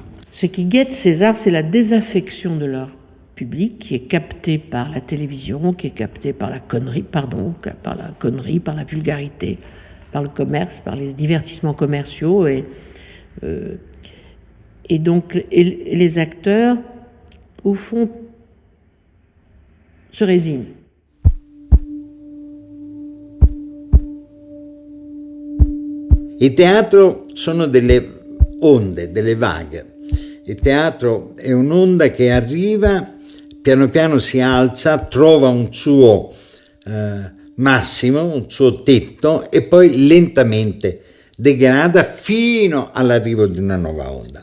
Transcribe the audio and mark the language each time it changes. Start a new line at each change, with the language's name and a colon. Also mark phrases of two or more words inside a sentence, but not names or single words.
French: Ce qui guette ces arts, c'est la désaffection de leur public, qui est capté par la télévision, qui est capté par la connerie, par la vulgarité, par le commerce, par les divertissements commerciaux, et donc les acteurs, au fond, se résignent.
Italian: Il teatro sono delle onde, delle vaghe. Il teatro è un'onda che arriva, piano piano si alza, trova un suo massimo, un suo tetto e poi lentamente degrada fino all'arrivo di una nuova onda.